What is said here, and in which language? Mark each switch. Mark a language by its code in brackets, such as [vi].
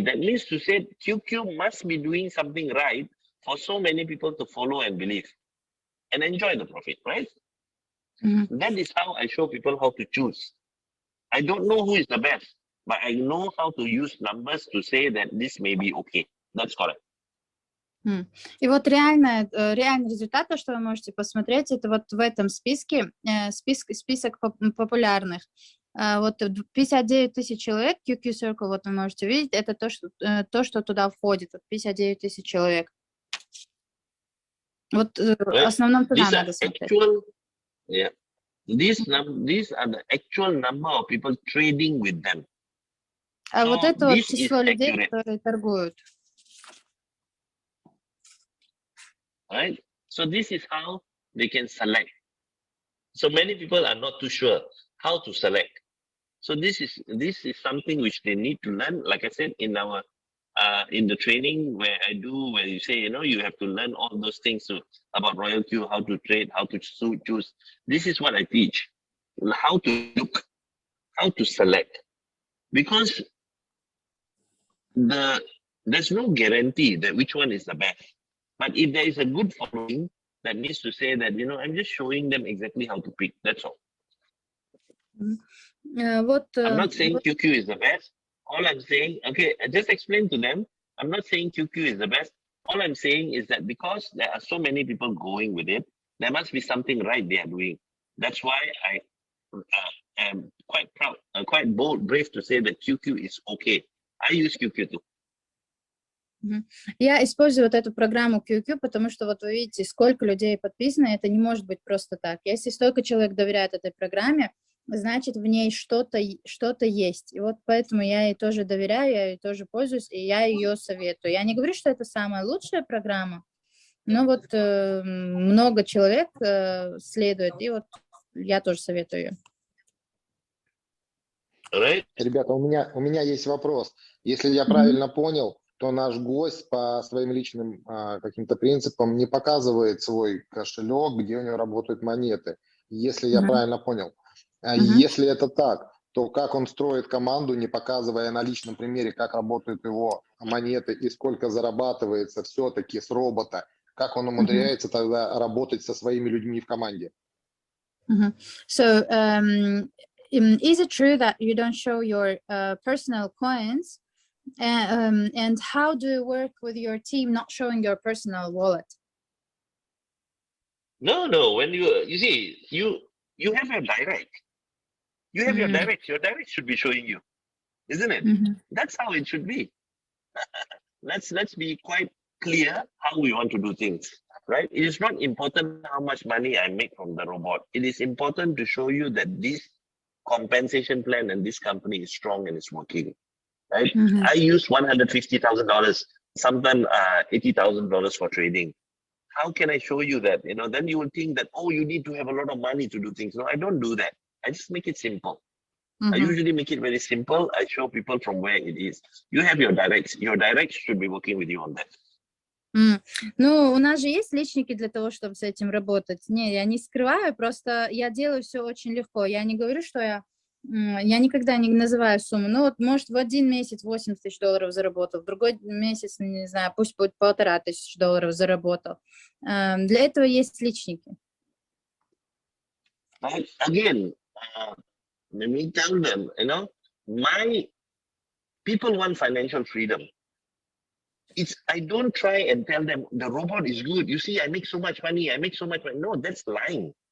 [en] That means to say QQ must be doing something right for so many people to follow and believe and enjoy the profit, right? That is how I show people how to choose. I don't know who is the best, but I know how to use numbers to say that this may be okay. That's correct. [ru] И вот реальный результат, то, что вы можете посмотреть, это вот в этом списке, список популярных. Вот 59 тысяч человек, QQ Circle, вот вы можете увидеть, это то, что туда входит, вот 59 тысяч человек. Вот в основном туда надо смотреть. [en] Yeah, these are the actual number of people trading with them. [ru] А вот это вот число людей, которые торгуют. [en] Right? So this is how they can select. So many people are not too sure how to select. So this is something which they need to learn. Like I said, in our in the training where you say, you know, you have to learn all those things about RoyalQ, how to trade, how to choose. This is what I teach. How to look, how to select. Because there's no guarantee that which one is the best. But if there is a good following, that means to say that, you know, I'm just showing them exactly how to pick. That's all. I'm not saying QQ is the best. All I'm saying, okay, I just explain to them, I'm not saying QQ is the best. All I'm saying is that because there are so many people going with it, there must be something right they are doing. That's why I am quite proud, quite bold, brave to say that QQ is okay. I use QQ too. [ru] Я использую вот эту программу QQ, потому что вот вы видите, сколько людей подписано, это не может быть просто так. Если столько человек доверяет этой программе, значит, в ней что-то есть. И вот поэтому я ей тоже доверяю, я ей тоже пользуюсь, и я ее советую. Я не говорю, что это самая лучшая программа, но вот много человек следует, и вот я тоже советую ее. Ребята, у меня есть вопрос. Если я правильно понял, то наш гость по своим личным каким-то принципам не показывает свой кошелек, где у него работают монеты. Если я правильно понял. Если это так, то как он строит команду, не показывая на личном примере, как работают его монеты и сколько зарабатывается все-таки с робота, как он умудряется тогда работать со своими людьми в команде? [en] So, is it true that you don't show your personal coins? And how do you work with your team not showing your personal wallet? No. When you see, you have your direct. You have your direct should be showing you, isn't it? That's how it should be. Let's be quite clear how we want to do things, right? It is not important how much money I make from the robot. It is important to show you that this compensation plan and this company is strong and it's working, right? I use $150,000 sometimes $80,000 for trading. How can I show you that? Then you will think that, oh, you need to have a lot of money to do things. No, I don't do that. I just make it simple. I usually make it very simple. I show people from where it is. You have your directs. Your directs should be working with you on that. [ru] Ну, у нас же есть личники для того, чтобы с этим работать. Не, я не скрываю, просто я делаю все очень легко. Я не говорю, что я никогда не называю сумму. Ну, вот, может, в один месяц $80 тысяч заработал, в другой месяц, не знаю, пусть будет $1500 заработал. Для этого есть личники. [en] Again, let me tell them, my people want financial freedom. I don't try and tell them the robot is good. You see, I make so much money. No, that's lying.